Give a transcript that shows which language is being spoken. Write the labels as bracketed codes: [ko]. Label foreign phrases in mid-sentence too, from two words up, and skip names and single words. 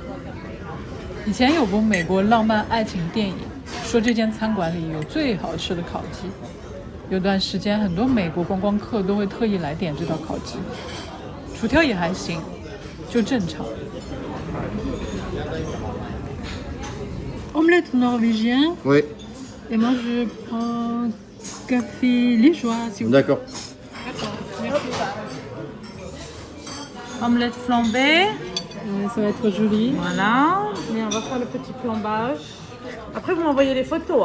[zh] 以前有部美国浪漫爱情电影，说这间餐馆里有最好吃的烤鸡，有段时间很多美国观光客都会特意来点这道烤鸡，薯条也还行，就正常。 [fr] Omelette norvégien. Oui, Et moi, je prends café liégeois, s'il vous plaît. d'accord. Omelette flambée. Ça va être joli. Voilà. Mais on va faire le petit flambage. Après, vous m'envoyez les photos.